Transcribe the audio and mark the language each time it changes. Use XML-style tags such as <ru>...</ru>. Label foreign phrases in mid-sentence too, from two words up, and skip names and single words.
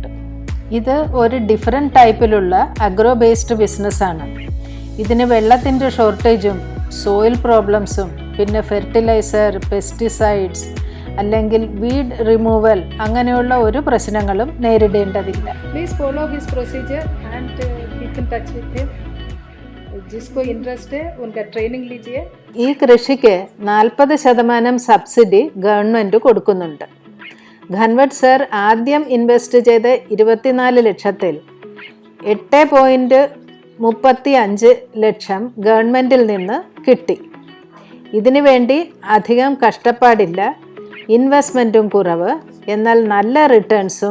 <ml>ഇത് ഒരു ഡിഫറെൻറ്റ് ടൈപ്പിലുള്ള</ml> <en>agro based</en> <ml>ബിസിനസ്സാണ്. ഇതിന് വെള്ളത്തിൻ്റെ ഷോർട്ടേജും</ml> <en>soil problems</en> <ml>പിന്നെ</ml> <en>fertilizer, pesticides</en> <ml>അല്ലെങ്കിൽ</ml> <en>weed removal</en> <ml>അങ്ങനെയുള്ള ഒരു പ്രശ്നങ്ങളും നേരിടേണ്ടതില്ല.</ml> <en>please follow his procedure and keep in touch with him.</en> <hi>जिसको इंटरेस्ट है उनका ट्रेनिंग लीजिए.</hi> <ml>ഈ കൃഷിക്ക് 40% സബ്സിഡി ഗവൺമെൻറ് കൊടുക്കുന്നുണ്ട്. ഘൻവട്ട് സർ ആദ്യം ഇൻവെസ്റ്റ് ചെയ്ത് 24 ലക്ഷത്തിൽ 8.35 ലക്ഷം ഗവൺമെൻറ്റിൽ നിന്ന് കിട്ടി. ഇതിനു വേണ്ടി അധികം കഷ്ടപ്പാടില്ല, ഇൻവെസ്റ്റ്മെൻറ്റും കുറവ്, എന്നാൽ നല്ല റിട്ടേൺസും.</ml>